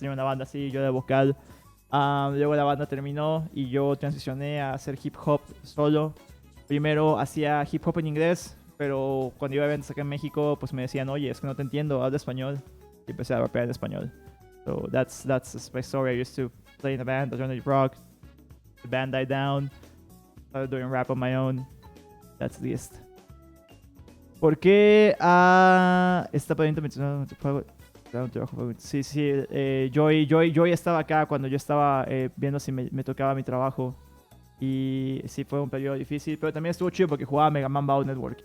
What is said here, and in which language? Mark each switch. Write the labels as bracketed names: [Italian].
[Spanish] Tenía una banda así, yo de vocal. Luego la banda terminó y yo transicioné a hacer hip hop solo. Primero hacía hip hop en inglés, pero cuando iba a eventos acá en México, pues me decían, oye, es que no te entiendo, habla español. Y empecé a rapear en español. [English] So that's my story. I used to play in a band, alternative rock. The band died down. Started doing rap on my own. That's the list. [Spanish] ¿Por qué esta pregunta mencionó un trabajo? Sí, Joy estaba acá cuando yo estaba viendo si me tocaba mi trabajo. Y sí, fue un periodo difícil, pero también estuvo chido porque jugaba Mega Man Battle Network.